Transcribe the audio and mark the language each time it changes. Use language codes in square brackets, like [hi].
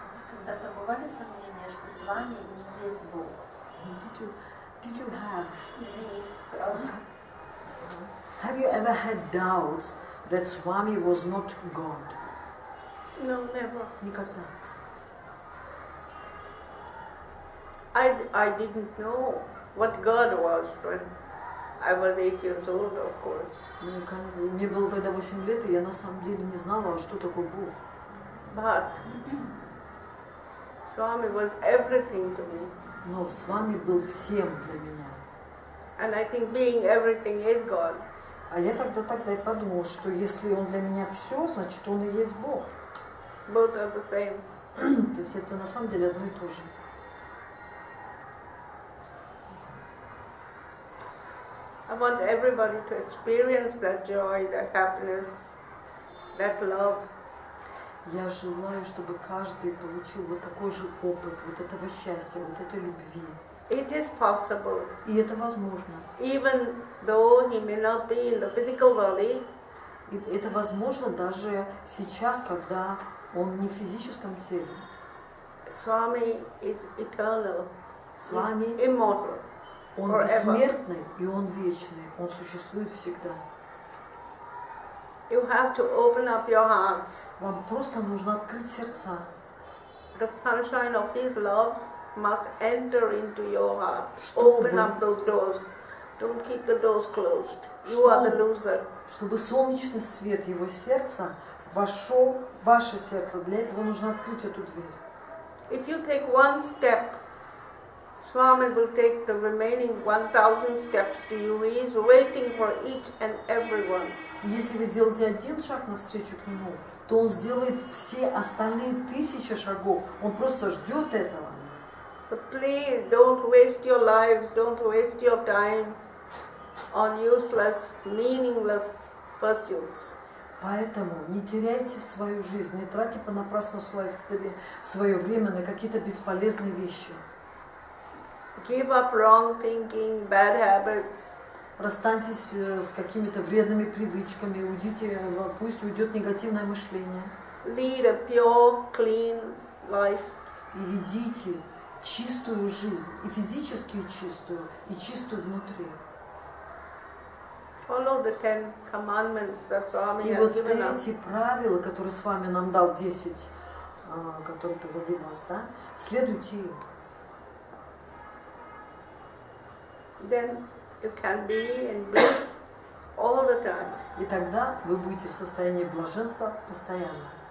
[ru] Когда-то бывали сомнения, что с вами не есть Бог? [en] Did you have? [ru] Извини, сразу. [en] Have you ever had doubts that Swami was not God? No, never. [ru] Никогда. [en] I didn't know what God was when I was 8 years old, of course. [ru] Мне было тогда 8 лет, и я на самом деле не знала, что такое Бог. [en] But Swami was everything to me. [ru] Но с вами был всем для меня. [en] And I think being everything is God. [ru] А я тогда и подумала, что если он для меня все, значит он и есть Бог. [en] Both are the same. [ru] То есть это на самом деле одно и то же. [en] I want everybody to experience that joy, that happiness, that love. [ru] Я желаю, чтобы каждый получил вот такой же опыт, вот этого счастья, вот этой любви. [en] It is possible. [ru] И это возможно. [en] Even though he may not be in the physical body, [ru] И это возможно даже сейчас, когда он не в физическом теле. [en] Swami is eternal, Swami, immortal. [ru] он [en] forever. [ru] бессмертный и он вечный, он существует всегда. [en] You have to open up your hearts. [ru] Вам просто нужно открыть сердца. [en] The sunshine of his love must enter into your heart. [ru] Чтобы- [en] Open up those doors. Don't keep the doors closed. You are the loser. [ru] Чтобы солнечный свет его сердца вошел в ваше сердце. Для этого нужно открыть эту дверь. [en] If you take one step, Swami will take the remaining 1,000 steps to you. He is waiting for each and every one. [ru] И если вы сделаете один шаг навстречу к нему, то он сделает все остальные 1000 шагов. Он просто ждет этого. [en] So please don't waste your lives, don't waste your time on useless, meaningless pursuits. [ru] Поэтому не теряйте свою жизнь, не тратьте понапрасну свое время на какие-то бесполезные вещи. [en] Give up wrong thinking, bad habits. [ru] Расстаньтесь с какими-то вредными привычками, пусть уйдет негативное мышление. [en] Lead a pure, clean life. [ru] И ведите чистую жизнь, и физически чистую, и чистую внутри. [en] Follow the 10 commandments that Swami [ru] И [en] has [ru] вот [en] given us. [ru] эти правила, которые с вами нам дал 10, которые позади вас, да, следуйте им. Then you can be in bliss all the time. И тогда вы будете в состоянии блаженства постоянно.